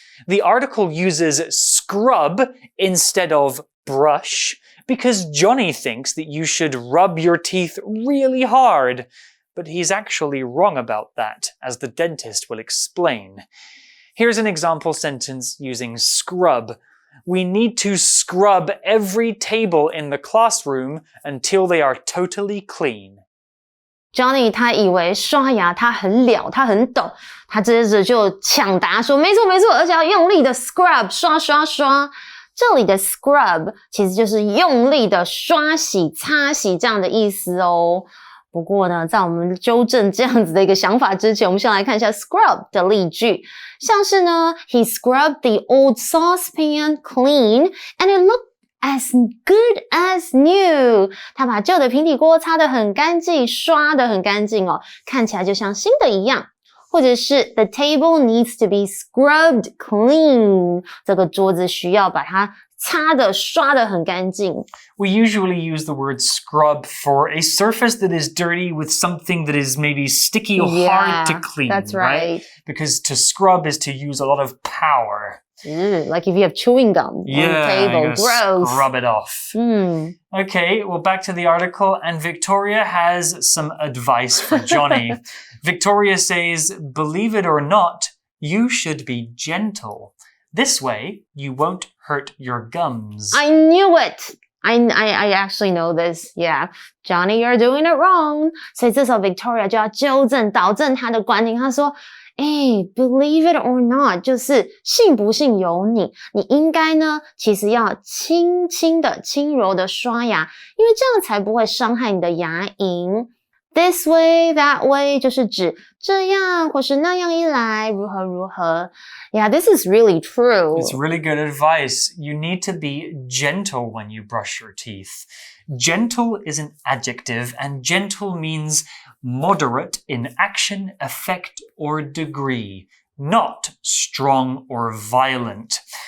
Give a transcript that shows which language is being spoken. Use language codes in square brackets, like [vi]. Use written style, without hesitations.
[en] The article uses scrub instead of brush because Johnny thinks that you should rub your teeth really hard. But he's actually wrong about that, as the dentist will explain. Here's an example sentence using scrub. We need to scrub every table in the classroom until they are totally clean. [zh] Johnny 他以为刷牙他很了，他很懂，他接着就抢答说没错，而且要用力的 scrub 刷。这里的 scrub 其实就是用力的刷洗、擦洗这样的意思哦。不过呢，在我们纠正这样子的一个想法之前，我们先来看一下 scrub 的例句。像是呢 [en] He scrubbed the old saucepan clean and it looked as good as new. [zh] 他把旧的平底锅擦得很干净，刷得很干净哦，看起来就像新的一样。或者是 [en] The table needs to be scrubbed clean. [zh] 这个桌子需要把它擦的刷得很干净。 [en] We usually use the word scrub for a surface that is dirty with something that is maybe sticky or hard to clean. That's right. Because to scrub is to use a lot of power. Like if you have chewing gum on the table. Gross. Scrub it off. Okay, well, back to the article, and Victoria has some advice for Johnny. Victoria says, believe it or not, you should be gentle. This way, you won't hurt your gums. I knew it! I actually know this. Yeah. Johnny, you're doing it wrong. [zh] 所以这时候 Victoria 就要纠正、导正他的观点。他说 [en] believe it or not [zh] 就是信不信由你。你应该呢，其实要轻轻的、轻柔的刷牙，因为这样才不会伤害你的牙龈。 [en] This way, that way [zh] 就是指这样或是那样一来如何如何。 [en] Yeah, this is really true. It's really good advice. You need to be gentle when you brush your teeth. Gentle is an adjective, and gentle means moderate in action, effect, or degree, not strong or violent.